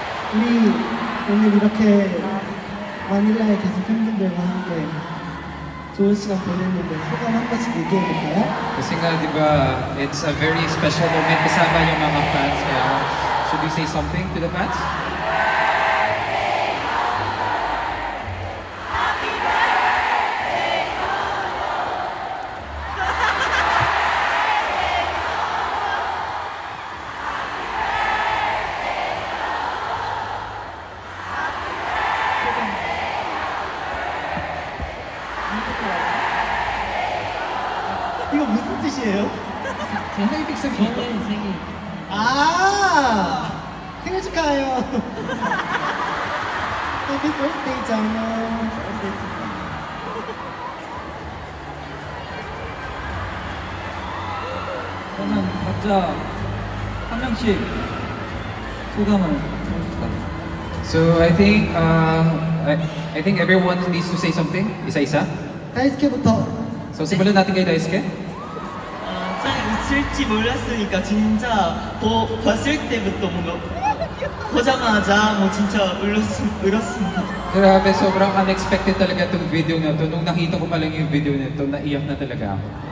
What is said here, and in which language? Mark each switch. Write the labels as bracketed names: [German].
[Korean] 우리 오늘 이렇게 마닐라에 계신 팬분들과 함께 좋은 시간 보냈는데 소감 한 번씩 얘기해볼까요? [Filipino] Kasi nga, di ba, [English] it's a very special moment [Filipino] kasama yung mga fans. [English] Kaya, should we say something to the fans? [Korean] 이거 무슨 뜻이에요? [Filipino] Ano ibig sabihin? [Korean] 아 생일 축하해요. [English] Happy birthday, 장어. [Korean] 저는 각자 한 명씩 소감을 해볼까? [English] So, I think everyone needs to say something. [Filipino] Isa-isa. [Korean] 다이스케부터. [Filipino] So, simulan natin kay Daisuke. [Korean] 잘 웃을지 몰랐으니까 진짜 봤을 때부터 뭔가 보자마자 뭐 진짜 울었습니다. [Filipino] Grabe, sobrang unexpected talaga itong video na to. Nung nakita ko pa lang yung video nito, naiyak na talaga ako.